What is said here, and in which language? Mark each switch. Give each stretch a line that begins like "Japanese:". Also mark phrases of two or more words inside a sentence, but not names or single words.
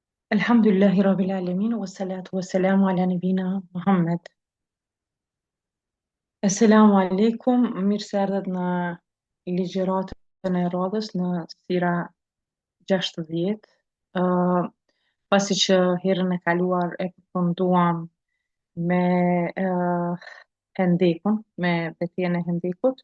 Arabic: الحمد لله رب العالمين والصلاة والسلام على نبينا محمد. السلام عليكم,
Albanian: mirë se erdhët në ligjëratën e radhës në sira 60. Uh, Pasi që herën e kaluar e përfunduam me Hendekun, me betejën e Hendekut.